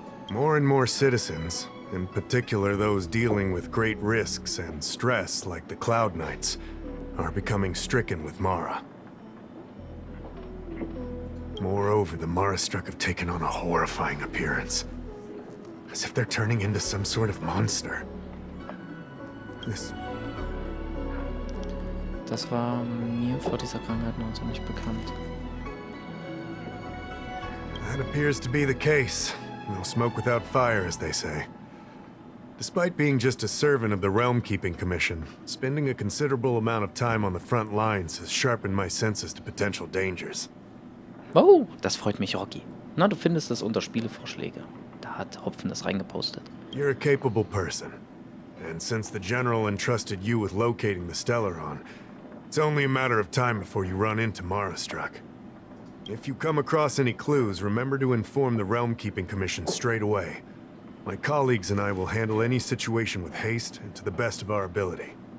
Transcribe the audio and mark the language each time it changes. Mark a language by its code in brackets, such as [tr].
[en] More and more citizens, in particular those dealing with great risks and stress like the Cloud Knights, are becoming stricken with Mara. Moreover, the Mara-struck have taken on a horrifying appearance. As if they're turning into some sort of monster. [de] Das war mir vor dieser Krankheit noch so nicht bekannt. [en] That appears to be the case. No smoke without fire, as they say. Despite being just a servant of the Realm-Keeping Commission, spending a considerable amount of time on the front lines has sharpened my senses to potential dangers. [de] Oh, das freut mich, Rocky. Na, du findest es unter Spielevorschläge. Da hat Hopfen das reingepostet. [en] You're a capable person. And since the General entrusted you with locating the Stellaron, it's only a matter of time before you run into Mara-struck. If you come across any clues, remember to inform the Realm-Keeping Commission straight away. My colleagues and I will handle any situation with haste and to the best of our ability.